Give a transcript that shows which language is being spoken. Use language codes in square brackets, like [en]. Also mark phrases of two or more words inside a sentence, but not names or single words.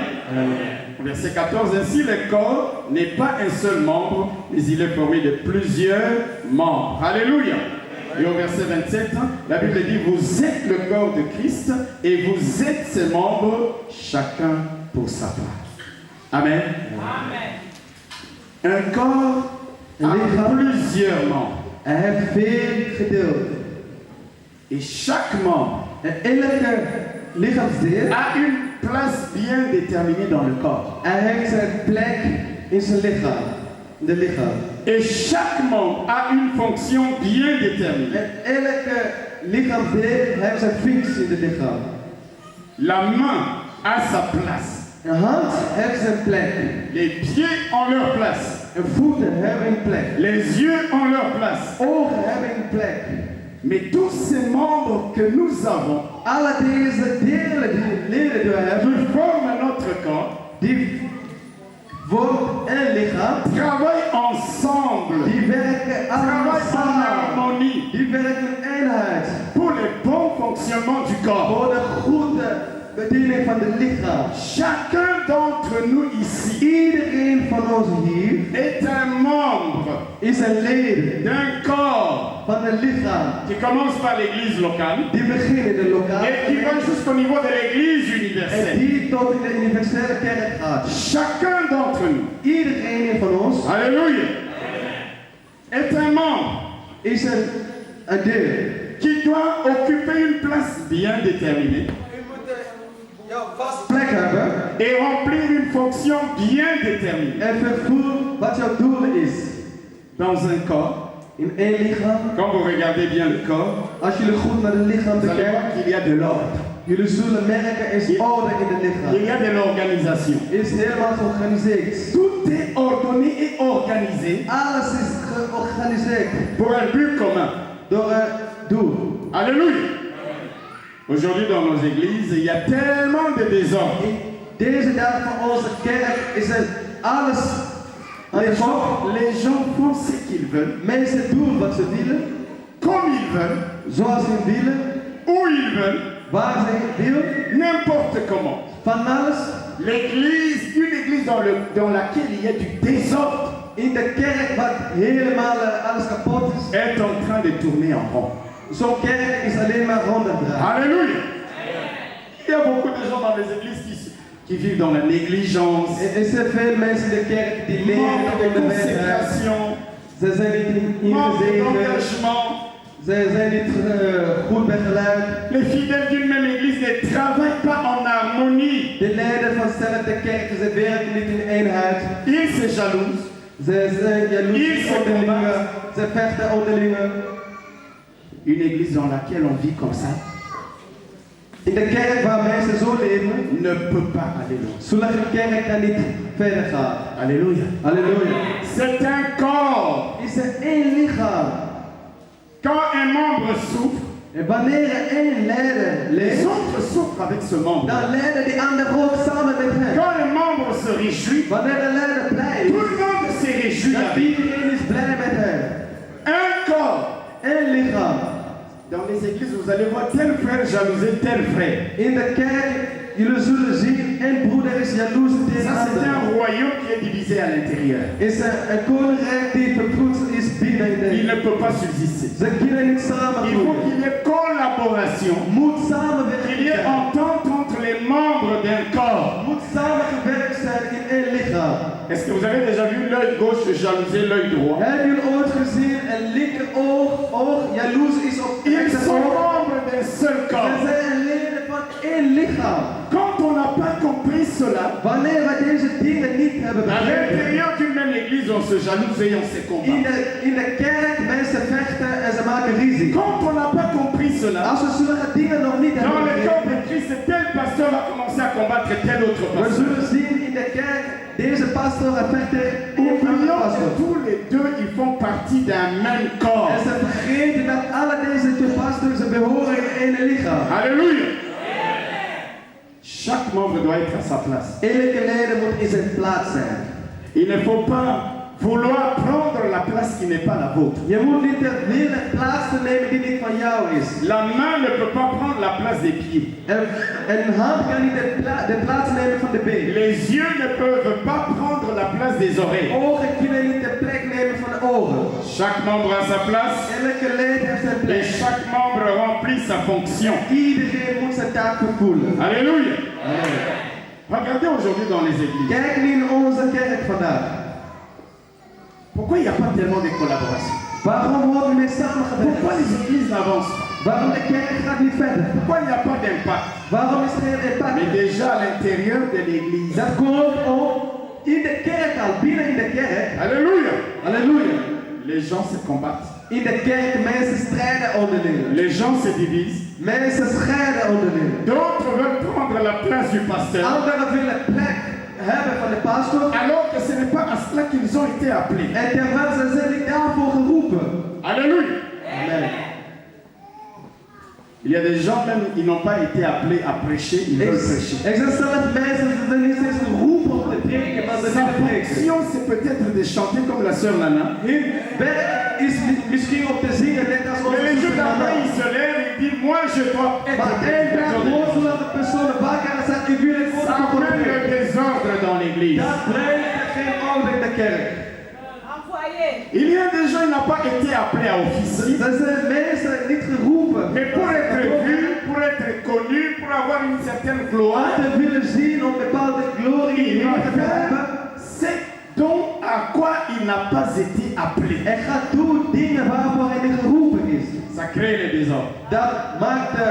[fr] Verset 14, ainsi le corps n'est pas un seul membre, mais il est formé de plusieurs membres. Alléluia. Et au verset 27, la Bible dit, vous êtes le corps de Christ et vous êtes ses membres, chacun pour sa part. Amen. Un corps a plusieurs membres. [nl] Hij heeft veel gedeelten. [fr] Et chaque membre [nl] En elke lichaamsdeel, [fr] a une place bien déterminée dans le corps. [nl] hij heeft zijn plek in zijn lichaam. In de lichaam. [fr] Et chaque membre a une fonction bien déterminée. [nl] En elke lichaamsdeel heeft zijn functie in het lichaam. [fr] La main a sa place. [nl] Een hand heeft zijn plek. [fr] Les pieds ont leur place. [nl] En voeten hebben een plek. [fr] Les yeux ont leur place. [nl] Ogen hebben een plek. [fr] Mais tous ces membres que nous avons, [nl] Alle deze delen die leden die we hebben, [fr] qui forment notre corps, [nl] die vormen een lichaam. [fr] travaillent ensemble, [nl] Die werken allemaal [fr] travaillent en [nl] samen. [fr] harmonie [nl] Die werken in eenheid. [fr] pour le bon fonctionnement du corps. [nl] Voor de goede bediening van het lichaam. [fr] Chacun d'entre nous ici [nl] Iedereen van ons hier [fr] est un membre [nl] is een lid [fr] d'un corps [nl] van een lichaam. [fr] qui commence par l'église locale [nl] Die beginnen in de lokale [fr] et qui va [nl] kerk [fr] jusqu'au niveau de l'église [nl] en [fr] universelle. [nl] die tot in de universele kerk gaat. [fr] Chacun d'entre nous, [nl] Iedereen van ons [fr] alléluia, est un membre [nl] is een deel. [fr] qui doit occuper une place bien déterminée [nl] U moet jouw vast plek hebben [fr] et remplir une fonction bien déterminée. [nl] en vervoer wat jouw doel is. [fr] Dans un corps, [nl] In één lichaam, [fr] quand vous regardez bien le corps, [nl] als jullie goed naar het lichaam [fr] vous allez voir [nl] bekijken, [fr] qu'il y a de l'ordre, [nl] jullie zullen merken er is orde in het [fr] il [nl] lichaam. [fr] y a de l'organisation. [nl] Is helemaal georganiseerd. [fr] Tout est ordonné et organisé [nl] Alles is georganiseerd [fr] pour un but commun. [nl] door een doel. [fr] Alléluia. Aujourd'hui dans nos églises, il y a tellement de désordre. [nl] In deze dag van onze kerk is er alles aan de kop. [fr] Les gens font ce qu'ils veulent, [nl] Mensen doen wat ze willen, [fr] comme ils veulent, [nl] zoals ze willen, [fr] où ils veulent, [nl] waar ze willen, [fr] n'importe comment. [nl] van alles. [fr] L'église, une église dans laquelle il y a du désordre, [nl] In de kerk wat helemaal alles kapot is. [fr] est en train de tourner en rond. [nl] Zo'n kerk is alleen maar ronddraaien. [fr] Alléluia. Il y a beaucoup de gens dans les églises qui vivent dans la négligence, [nl] Er zijn veel mensen in de kerk die leven [fr] manque de [nl] onder wet. [fr] consécration, [nl] Ze zijn niet [fr] manque [nl] ingezeten. [fr] d'engagement. [nl] Ze zijn niet goed begeleid. [fr] Les fidèles d'une même église ne travaillent pas en harmonie. [nl] De leden van dezelfde kerk, ze werken niet in eenheid. [fr] Ils se jalousent. [nl] Ze zijn jaloers [fr] Ils se [nl] onderlinge. [fr] combattent. [nl] Ze vechten onderlinge. [fr] Une église dans laquelle on vit comme ça [nl] In de kerk waar mensen zo leven, [fr] ne peut pas aller loin. [nl] zolang de kerk kan niet verder gaan. [fr] Alléluia. [nl] Halleluja. [fr] C'est un corps. [nl] Is er één lichaam. [fr] Quand un membre souffre, [nl] En wanneer er één leider [fr] les [nl] leeft, [fr] autres souffrent avec ce membre. [nl] dan leiden die anderen ook samen met hem. [fr] Quand un membre se réjouit, [nl] Wanneer de leider blij [fr] tout [nl] is, [fr] le monde se réjouit [nl] dan [fr] avec. [nl] iedereen is blij met hem. [fr] Un corps. [nl] Eén lichaam. [fr] Dans les églises, vous allez voir tel frère jalouser tel frère. [nl] In de kerk, jullie zullen zien één broeder is jaloers tegen [fr] Ça, c'est [nl] anderen. [fr] un royaume qui est divisé à l'intérieur. [nl] Is een koninkrijk die vertroeteld is binnen in [fr] Il [nl] de. [fr] ne peut pas subsister. [nl] Ze kunnen niet [fr] Il faut [nl] samengroeien. [fr] qu'il y ait collaboration. [nl] Moet [fr] Qu'il y ait [nl] samenwerken. [fr] entente entre les membres d'un corps. [nl] Moet samengewerkt zijn in één lichaam. [fr] Est-ce que vous avez déjà vu l'œil gauche jalouser l'œil droit? [nl] Hebben jullie ooit gezien een linkeroog jaloers is op het [fr] Ils sont [nl] rechteroog? [fr] membres d'un seul [nl] Ze [fr] corps. [nl] zijn leden van één lichaam. [fr] Quand on n'a pas compris cela, [nl] Wanneer wij deze dingen niet hebben [fr] à [nl] begrepen, [fr] l'intérieur d'une même église, on se jalouse et on se combat. [nl] in de kerk mensen vechten en ze maken ruzie. [fr] Quand on n'a pas compris cela, [nl] Als we zulke dingen nog niet [fr] dans [nl] hebben [fr] le corps [nl] begrepen, [fr] de Christ, tel pasteur va commencer à combattre tel autre [nl] we [fr] pasteur. [nl] zullen zien in de kerk, deze pastor en vechter in een andere [fr] Oublions [nl] pastor. [fr] que tous les deux, ils font partie d'un même corps. [nl] En ze vergeten dat alle deze twee pastors behoren in één lichaam. [fr] Alléluia. Chaque membre doit être à sa place. [nl] Elke leden moet in zijn plaats zijn. [fr] Il ne faut pas vouloir prendre la place qui n'est pas la vôtre. [nl] Je moet niet willen plaats te nemen die niet van jou is. [fr] La main ne peut pas prendre la place des pieds. [nl] Een hand kan niet de plaats nemen van de been. [fr] Les yeux ne peuvent pas prendre la place des oreilles. [nl] Ogen kunnen niet de plek nemen van de ogen. [fr] Chaque membre a sa place [nl] Elke lid heeft zijn [fr] et [nl] plek. [fr] chaque membre remplit sa fonction. [nl] Iedereen moet zijn taak vervullen. [fr] Alléluia. Amen. Regardez aujourd'hui dans les églises. [nl] Kijk nu in onze kerk vandaag. [fr] Pourquoi il n'y a pas tellement de collaboration? [nl] Waarom worden we [fr] Pourquoi [nl] samengewerkt? [fr] les églises n'avancent pas? [nl] Waarom de kerk gaat niet verder? [fr] Pourquoi il n'y a pas d'impact? [nl] Waarom is er geen [fr] Mais [nl] impact? [fr] déjà à l'intérieur de l'église. [nl] Dat komt om in de kerk al, binnen in de kerk. [fr] Alléluia. [nl] Halleluja. [fr] Les gens se combattent. [nl] In de kerk mensen strijden onderling. [fr] Les gens se divisent. [nl] Mensen scheiden onderling. [fr] D'autres veulent prendre la place du pasteur. [nl] Anderen willen plek hebben van de pastor. [fr] Alors que ce n'est pas à cela qu'ils ont été appelés. [nl] En terwijl ze zijn niet daarvoor geroepen. [fr] Alléluia. Amen. Il y a des gens même, ils n'ont pas été appelés à prêcher, ils veulent prêcher. [nl] Er zijn zelfs mensen die zijn niet eens geroepen om te preken, maar ze [fr] Sa [nl] willen preken. [fr] fonction, c'est peut-être de chanter comme la sœur Nana. [nl] Hun werk is misschien om te zingen, net als [fr] Mais les [nl] onze [fr] jours [nl] zuster [fr] d'après, [nl] Nana. [fr] il se lève et il dit, moi je dois être [nl] Maar één dag wordt zodat de persoon wakker is en ik wil het [fr] Ça [nl] voor [fr] amène le [nl] preken. [fr] désordre dans l'église. [nl] Dat brengt geen orde in de kerk. [fr] Il y a des gens qui n'ont pas été appelés à officier. [nl] Er zijn mensen niet geroepen. [fr] Mais pour être vus, pour être connus, pour avoir une certaine gloire, [nl] Te willen zien om bepaalde glorie [fr] il [nl] in [fr] doit [nl] te hebben. [fr] faire ce dont à quoi il n'a pas été appelé. [nl] En gaat doen dingen waarvoor hij niet geroepen is. [fr] Ça crée le désordre. [nl] Dat maakt de